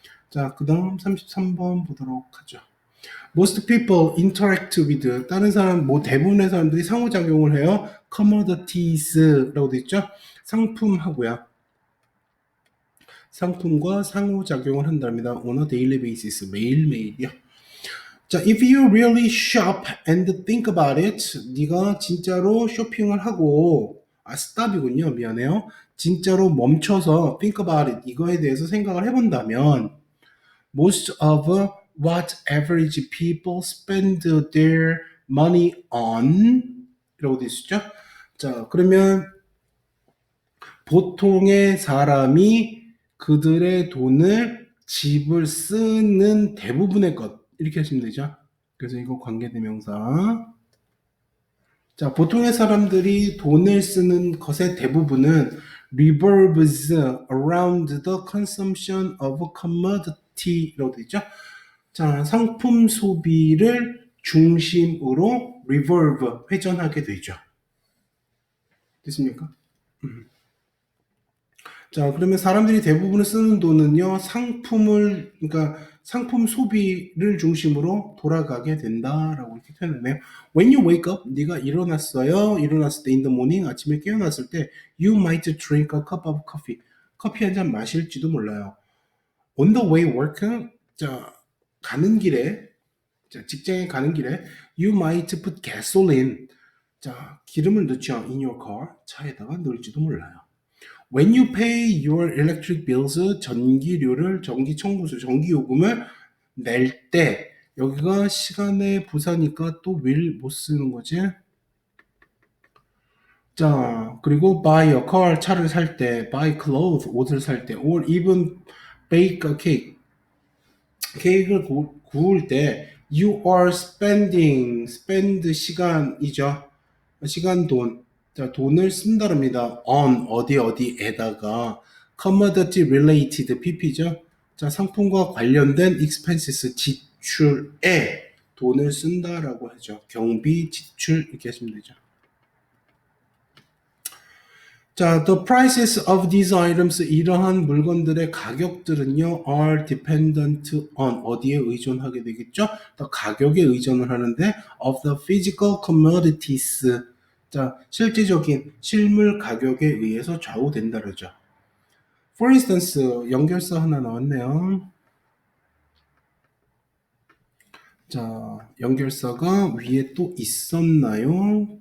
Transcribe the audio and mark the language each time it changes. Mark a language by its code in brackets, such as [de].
[ko] 자, 그 다음 33번 보도록 하죠. [en] Most people interact with, [ko] 다른 사람, 뭐 대부분의 사람들이 상호작용을 해요. commodities라고 되어 있죠. 상품하고요. 상품과 상호작용을 한답니다. [en] on a daily basis, [ko] 매일매일이요. [en] 자, if you really shop and think about it, [ko] 네가 진짜로 쇼핑을 하고, [en] stop이군요. [ko] 미안해요. 진짜로 멈춰서 [en] think about it, [ko] 이거에 대해서 생각을 해본다면, [en] most of what average people spend their money on [ko] 이라고 되어 있죠. 자, 그러면 보통의 사람이 그들의 돈을 집을 쓰는 대부분의 것 이렇게 하시면 되죠. 그래서 이거 관계대명사. 자, 보통의 사람들이 돈을 쓰는 것의 대부분은 [en] revolves around the consumption of commodity [ko] 라고 되어 있죠. 자, 상품 소비를 중심으로 revolve, 회전하게 되죠. 됐습니까? 자, 그러면 사람들이 대부분을 쓰는 돈은요, 그러니까 상품 소비를 중심으로 돌아가게 된다라고 이렇게 표현하네요. [en] When you wake up, [ko] 네가 일어났어요. 일어났을 때 [en] in the morning, [ko] 아침에 깨어났을 때 [en] you might drink a cup of coffee. [ko] 커피 한 잔 마실지도 몰라요. [en] On the way work, 자, [ko] 가는 길에, [en] 자, [ko] 직장에 가는 길에 [en] you might put gasoline. [ko] 자, 기름을 넣죠. [en] in your car, [ko] 차에다가 넣을지도 몰라요. [en] When you pay your electric bills, [ko] 전기료를, 전기청구세, 전기요금을 낼 때, 여기가 시간의 부사니까 또 will 못 쓰는 거지. [en] 자, 그리고 buy a car, [ko] 차를 살 때, [en] buy clothes, [ko] 옷을 살 때, [en] or even bake a cake, [ko] 케이크를 구울 때, [en] you are spending, spend 시간이죠. [ko] 시간, 돈. 자, 돈을 쓴다랍니다. [en] on, [ko] 어디에다가, [en] commodity related, pp죠. [ko] 자, 상품과 관련된 expenses, 지출에 돈을 쓴다라고 하죠. 경비, 지출, 이렇게 하시면 되죠. [en] 자, the prices of these items, [ko] 이러한 물건들의 가격들은요, [en] are dependent on, [ko] 어디에 의존하게 되겠죠? 더 가격에 의존을 하는데, [en] of the physical commodities, [ko] 자, 실제적인 실물 가격에 의해서 좌우된다 그러죠. [en] For instance, [ko] 연결사 하나 나왔네요. 자, 연결사가 위에 또 있었나요?